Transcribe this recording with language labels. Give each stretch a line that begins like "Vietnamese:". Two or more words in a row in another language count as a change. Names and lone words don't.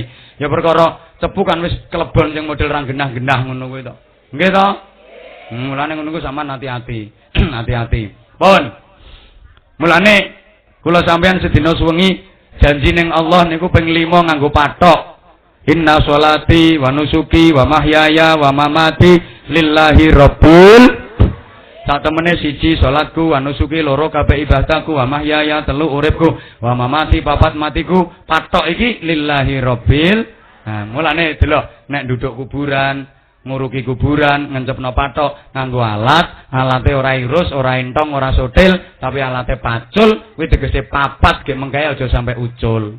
Javanese: Ya perkara Cepu kan wis kelebon sing model rang genah-genah ngono kuwi to. Nggih to? Mulane ngono ku sampean hati-hati. Hati-hati. Pun. Mulane kula sampean sedina suwengi janji ning Allah niku ping 5 nganggo patok.
Arabic: إن صلاتي ونسكي ومحياي ومماتي لله رب.
Javanese: Sak temene siji salatku
Arabic: ونسكي,
Javanese: loro kabeh ibadahku,
Arabic: ومحياي
Javanese: telu uripku,
Arabic: ومماتي
Javanese: papat matiku. Patok iki
Arabic: لله رب.
Javanese: Nah, mulane delok nek nduduk kuburan, nguruki kuburan, ngencepno patok nganggo alate ora irus, ora entong, ora sotil, tapi alate pacul, kuwi tegese papat gek mengkae aja sampai ucul.